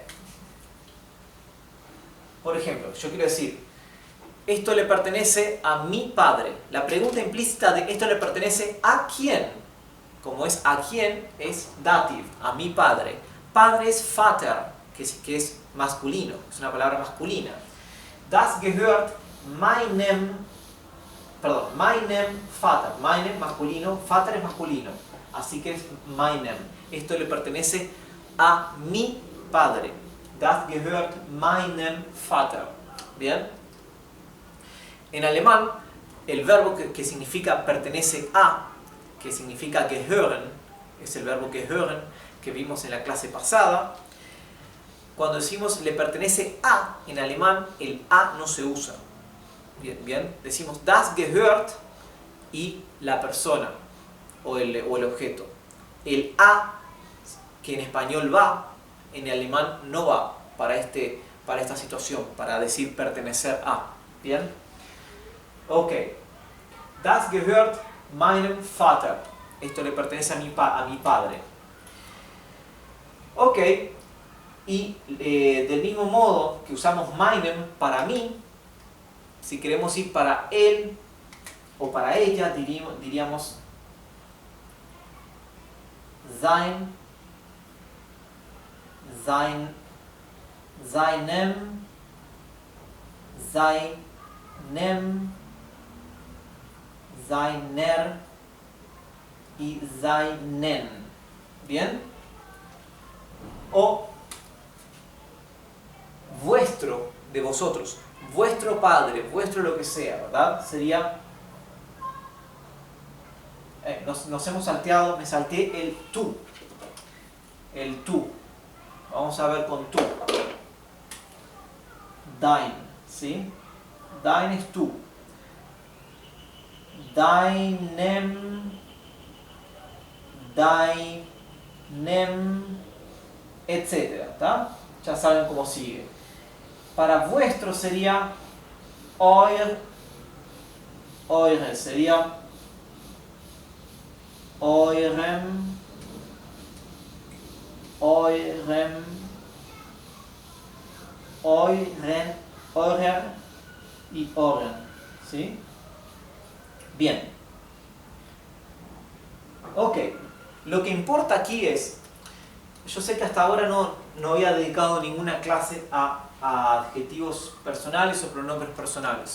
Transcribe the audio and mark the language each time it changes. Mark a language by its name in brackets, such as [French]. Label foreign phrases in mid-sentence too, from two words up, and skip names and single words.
[Spanish] Por ejemplo, yo quiero decir, esto le pertenece a mi padre. La pregunta implícita de esto le pertenece a quién. Como es a quién, es dative, a mi padre. Padre es Vater, que es masculino, es una palabra masculina. [German] Das gehört meinem Vater. [Spanish] Meinem masculino, Vater es masculino. Así que es meinem. Esto le pertenece a mi padre. [German] Das gehört meinem Vater. [Spanish] ¿Bien? En alemán, el verbo que significa pertenece a, que significa gehören, es el verbo gehören que vimos en la clase pasada. Cuando decimos le pertenece a, en alemán, el a no se usa. Bien, decimos [German] das gehört [Spanish] y la persona o el objeto. El a, que en español va, en alemán no va para esta situación, para decir pertenecer a. ¿Bien? Ok. [German] Das gehört meinem Vater. [Spanish] Esto le pertenece a mi padre. Ok. Y del mismo modo que usamos meinem para mí, si queremos ir para él o para ella, diríamos [German] seinem, seiner [Spanish] y seinen. ¿Bien? O vuestro, de vosotros, vuestro padre, vuestro lo que sea, ¿verdad? Sería, nos hemos salteado, me salté el tú. El tú. Vamos a ver con tú. Dein, ¿sí? Dein es tú. Deinem, etc. ¿Tá? Ya saben cómo sigue. Para vuestro sería eure, sería [German] eurem, eurer [Spanish] y oren. ¿Sí? Bien. Ok. Lo que importa aquí es, yo sé que hasta ahora no había dedicado ninguna clase a adjetivos personales o pronombres personales.